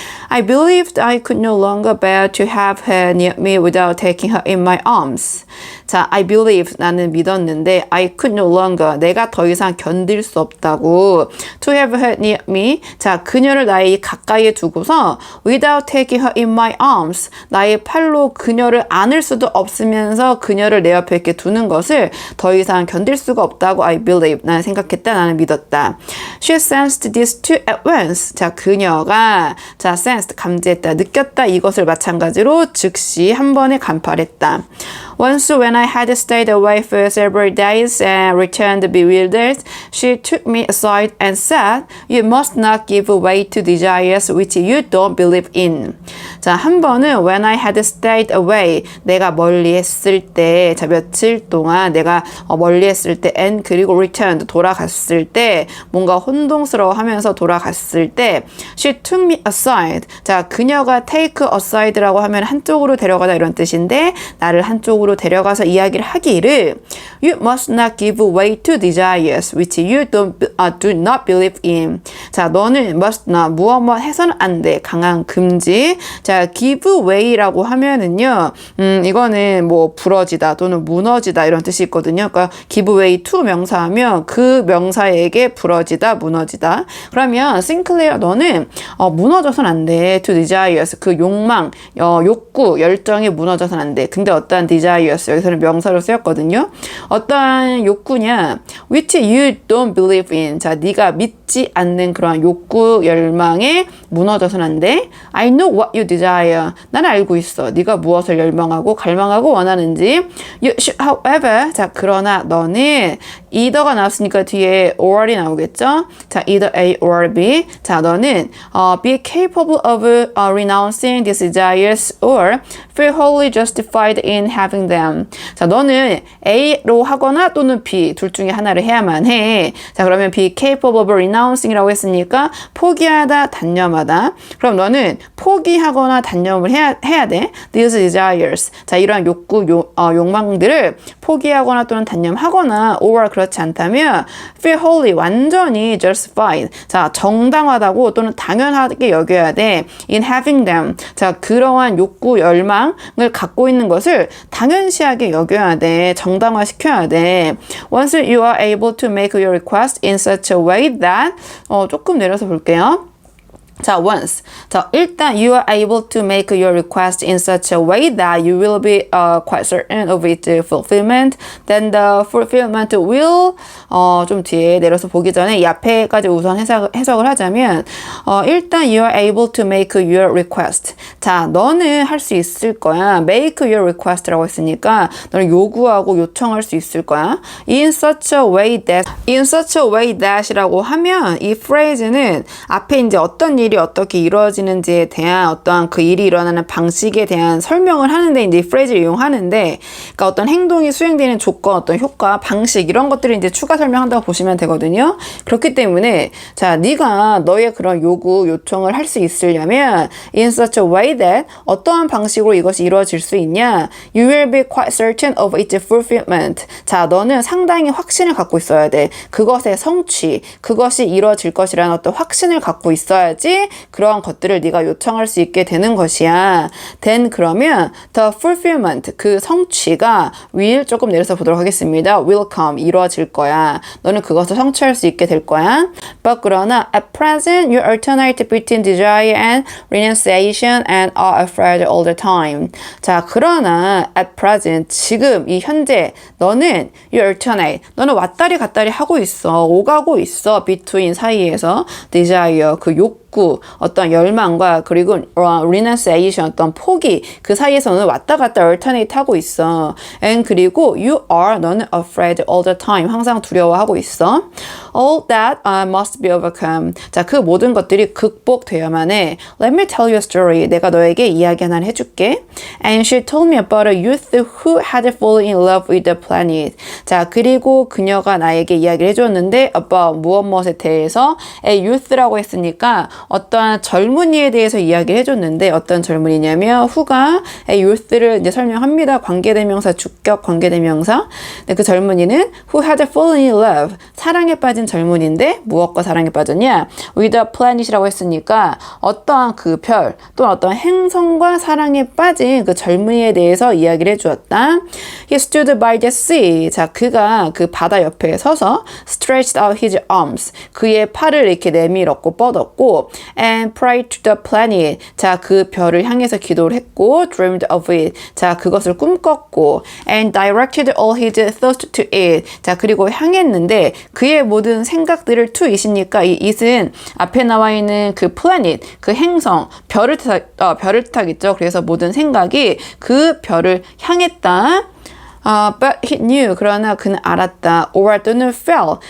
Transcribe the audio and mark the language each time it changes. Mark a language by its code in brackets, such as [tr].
[en] I believed I could no longer bear to have her near me without taking her in my arms. 자, I believe [ko] 나는 믿었는데 [en] I could no longer [ko] 내가 더 이상 견딜 수 없다고 [en] to have her near me. [ko] 자, 그녀를 나의 가까이에 두고서 [en] without taking her in my arms [ko] 나의 팔로 그녀를 안을 수도 없으면서 그녀를 내 옆에 이렇게 두는 것을 더 이상 견딜 수가 없다고 [en] I believe [ko] 나는 생각했다. 나는 믿었다. [en] She sensed this too at once. [ko] 자, 그녀가 자, [en] sensed [ko] 감지했다. 느꼈다. 이것을 마찬가지로 즉시 한 번에 간파했다. [en] Once when I had stayed away for several days and returned bewildered, she took me aside and said, You must not give way to desires which you don't believe in. [ko] 자, 한 번은 [en] when I had stayed away, [ko] 내가 멀리 했을 때, 자, 며칠 동안 내가 멀리 했을 때, [en] and [ko] 그리고 [en] returned, [ko] 돌아갔을 때, 뭔가 혼동스러워 하면서 돌아갔을 때, [en] she took me aside. [ko] 자, 그녀가 [en] take aside [ko] 라고 하면 한쪽으로 데려가다 이런 뜻인데, 나를 한쪽으로 데려가서 이야기를 하기를 [en] You must not give way to desires which you do not believe in. [ko] 자, 너는 [en] must not [ko] 무엇 해서는 안 돼. 강한 금지. 자, [en] give way [ko] 라고 하면은요, 이거는 뭐 부러지다 또는 무너지다 이런 뜻이 있거든요. 그러니까 [en] give way to [ko] 명사하면 그 명사에게 부러지다, 무너지다. 그러면 싱클레어 너는 무너져서는 안 돼. [en] to desires [ko] 그 욕망, 욕구, 열정이 무너져서는 안 돼. 근데 어떠한 [en] desires [ko] 여기서는 명사로 쓰였거든요. 어떠한 욕구냐? [en] which you don't believe in. [ko] 자, 네가 믿지 않는 그러한 욕구, 열망에 무너져서는 안 돼. [en] I know what you desire. [ko] 나는 알고 있어. 네가 무엇을 열망하고 갈망하고 원하는지. [en] You should, however. [ko] 자, 그러나 너는 either가 나왔으니까 뒤에 or이 나오겠죠? 자, [en] either A or B. [ko] 자, 너는 [en] be capable of renouncing these desires or feel wholly justified in having them. [ko] 자, 너는 A로 하거나 또는 B 둘 중에 하나를 해야만 해. 자, 그러면 [en] be capable of renouncing [ko] 이라고 했으니까 포기하다, 단념하다. 그럼 너는 포기하거나 단념을 해야 돼. [en] These desires. [ko] 자, 이러한 욕구, 욕망들을 포기하거나 또는 단념하거나 [en] or [ko] 그렇지 않다면 [en] feel wholly [ko] 완전히 [en] justified. [ko] 자, 정당하다고 또는 당연하게 여겨야 돼. [en] in having them. [ko] 자, 그러한 욕구, 열망을 갖고 있는 것을 당연시하게 여겨야 돼. 정당화시켜야 돼. [en] Once you are able to make your request in such a way that [ko] 조금 내려서 볼게요. 자, [en] once. [ko] 자, 일단 [en] you are able to make your request in such a way that you will be quite certain of its fulfillment. Then the fulfillment will [ko] 좀 뒤에 내려서 보기 전에 이 앞에까지 우선 해석을 하자면 일단 [en] you are able to make your request. [ko] 자, 너는 할 수 있을 거야. [en] make your request [ko] 라고 했으니까 너는 요구하고 요청할 수 있을 거야. [en] in such a way that [ko] 이라고 하면 이 phrase는 앞에 이제 어떤 일이 어떻게 이루어지는지에 대한 어떠한 그 일이 일어나는 방식에 대한 설명을 하는데 이제 이 phrase를 이용하는데, 그러니까 어떤 행동이 수행되는 조건, 어떤 효과, 방식 이런 것들을 이제 추가 설명한다고 보시면 되거든요. 그렇기 때문에 자, 네가 너의 그런 요구, 요청을 할 수 있으려면 [en] in such a way that [ko] 어떠한 방식으로 이것이 이루어질 수 있냐? [en] You will be quite certain of its fulfillment. [ko] 자, 너는 상당히 확신을 갖고 있어야 돼. 그것의 성취, 그것이 이루어질 것이라는 어떤 확신을 갖고 있어야지 그런 것들을 네가 요청할 수 있게 되는 것이야. [en] then [ko] 그러면 [en] the fulfillment [ko] 그 성취가 [en] will [ko] 조금 내려서 보도록 하겠습니다. [en] will come [ko] 이루어질 거야. 너는 그것을 성취할 수 있게 될 거야. [en] but [ko] 그러나 [en] at present you alternate between desire and renunciation and are afraid all the time. [ko] 자, 그러나 [en] at present [ko] 지금 이 현재 너는 [en] you alternate [ko] 너는 왔다리 갔다리 하고 있어. 오가고 있어. [en] between [ko] 사이에서 [en] desire [ko] 그 욕구, 어떤 열망과 그리고 [en] renunciation [ko] 어떤 포기 그 사이에서는 왔다 갔다 [en] alternate [ko] 하고 있어. [en] and [ko] 그리고 [en] you are [ko] 너는 [en] afraid all the time [ko] 항상 두려워하고 있어. [en] all that must be overcome. [ko] 자, 그 모든 것들이 극복되어야만 해. [en] Let me tell you a story. [ko] 내가 너에게 이야기 하나를 해줄게. [en] And she told me about a youth who had fallen in love with the planet. [ko] 자, 그리고 그녀가 나에게 이야기를 해줬는데 [en] about [ko] 무엇에 대해서 [en] a youth [ko] 라고 했으니까 어떠한 젊은이에 대해서 이야기를 해줬는데 어떤 젊은이냐면 [en] who [ko] 가 [en] youth [ko] 를 이제 설명합니다. 관계대명사, 주격 관계대명사. 근데 그 젊은이는 [en] who had fallen in love. [ko] 사랑에 빠진 젊은이인데 무엇과 사랑에 빠졌냐? [en] with a planet [ko] 이라고 했으니까 어떠한 그 별 또는 어떠한 행성과 사랑에 빠진 그 젊은이에 대해서 이야기를 해주었다. [en] He stood by the sea. [ko] 자, 그가 그 바다 옆에 서서 [en] stretched out his arms. [ko] 그의 팔을 이렇게 내밀었고 뻗었고 [en] and prayed to the planet. [ko] 자, 그 별을 향해서 기도를 했고 [en] dreamed of it. [ko] 자, 그것을 꿈꿨고 [en] and directed all his thoughts to it. [ko] 자, 그리고 향했는데 그의 모든 생각들을 [en] to it [ko] 이니까 이 it은 앞에 나와 있는 그 planet, 그 행성, 별을 뜻하겠죠. 그래서 모든 생각이 그 별을 향했다. [en] But he knew. [ko] 그러나 그는 알았다. [en] Or [ko] 또는 [en] felt.